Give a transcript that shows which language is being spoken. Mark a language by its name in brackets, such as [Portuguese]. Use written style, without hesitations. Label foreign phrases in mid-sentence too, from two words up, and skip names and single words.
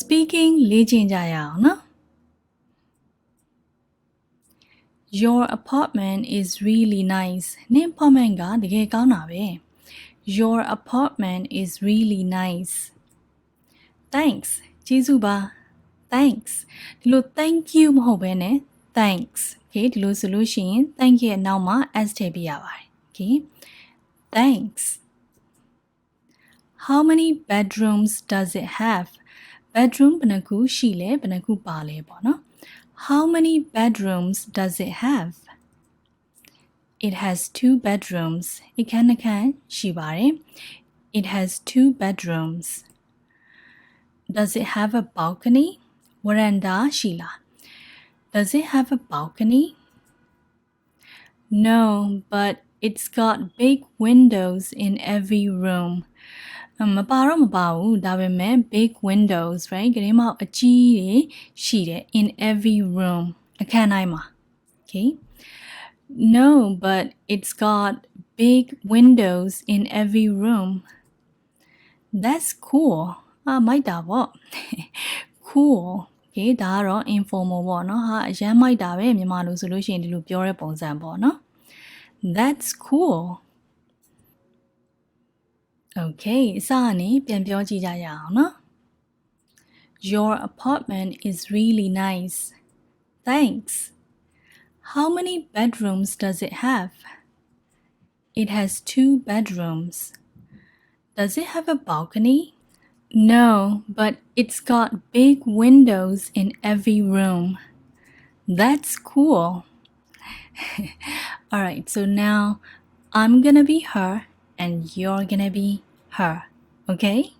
[English] speaking [Burmese] လေ့ကျင့်ကြရအောင်နော် [English] Your apartment is really nice [Burmese] နင့် apartment ကတကယ်ကောင်းတာပဲ [English] Your apartment is really nice Thanks [Burmese] ကျေးဇူးပါ [English] Thanks [Burmese] ဒီလို [English] thank you [Burmese] မဟုတ်ဘဲနဲ့ [English] thanks okay [Burmese] ဒီလိုဆိုလို့ရှိရင် [English] thank [Burmese] ရဲ့နောက်မှာ [English] s [Burmese] ထည့်ပြရပါတယ် [English] okay Thanks How many bedrooms does it have bedroom [Burmese] ဘယ်နှခုရှိလဲဘယ်နှခုပါလဲပေါ့နော် [English] How many bedrooms does it have It has 2 bedrooms [Burmese] အခန်းတစ်ခန်းရှိပါတယ် [English] It has 2 bedrooms Does it have a balcony [Burmese] ဝရန်တာရှိလား [English] Does it have a balcony No but it's got big windows in every room [Burmese] မပါတော့မပါဘူးဒါပေမဲ့ [English] big windows right [Burmese] ကလေးမောက်အကြီးတွေရှိတယ် [English] in every room [Burmese] အခန်းတိုင်းမှာ [English] okay No but it's got big windows in every room That's cool [Burmese] မိုက်တာပေါ့ [English] cool okay [Burmese] ဒါကတော့ [English] informal [Burmese] ပေါ့နော်ဟာအရမ်းမိုက်တာပဲမြန်မာလိုဆိုလို့ရှိရင်ဒီလိုပြောတဲ့ပုံစံပေါ့နော် [English] That's cool [Burmese] Okay အစကနေပြန်ပြောကြည့်ကြရအောင်နော် [English] Your apartment is really nice Thanks How many bedrooms does it have It has 2 bedrooms Does it have a balcony No but it's got big windows in every room That's cool Alright so now I'm gonna be her and you're gonna be her, okay?